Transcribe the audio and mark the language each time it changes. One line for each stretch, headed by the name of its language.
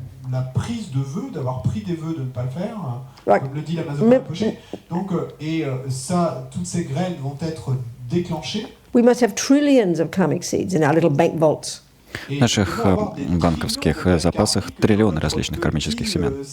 French: La prise de vœux, d'avoir pris des vœux de ne pas le faire, comme le dit l'Amazon Rinpoche. Donc, ça, toutes ces graines vont être déclenchées.
English: We must have trillions of karmic seeds in our little bank vaults.
Russian: В наших банковских запасах триллионы различных кармических семен.